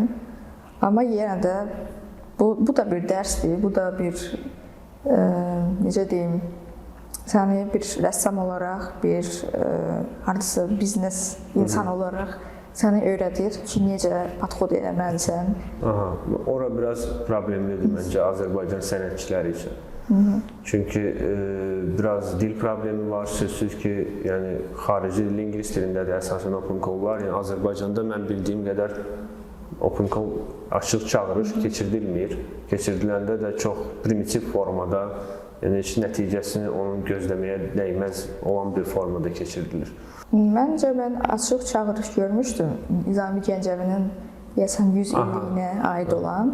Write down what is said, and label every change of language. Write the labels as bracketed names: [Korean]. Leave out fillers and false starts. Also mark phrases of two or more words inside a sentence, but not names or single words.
[Azerbaijani] Amma yenə də bu da bir dərsdir, bu da bir, necə deyim, səni bir rəssam olaraq, bir hardasa biznes insan olaraq səni öyrədir ki, necə podxod eləməlisən. Ora biraz problemlidir məncə Azərbaycan sənətçiləri üçün. Çünki biraz dil problemi var, sözsüz ki, yəni xarici dil ingilis dilində də əsasən [English] open call [Azerbaijani] var. Yəni Azərbaycanda mən bildiyim qədər [English] open call [Azerbaijani] açıq çağırış keçirdilmir. Keçirdiləndə də çox primitiv formada, yəni heç nəticəsini onun gözləməyə dəyməz olan bir formada keçirilir. Məncə mən açıq çağırış görmüşdüm. Nizami Gəncəvinin deyəsən 100 illiyinə aid olan.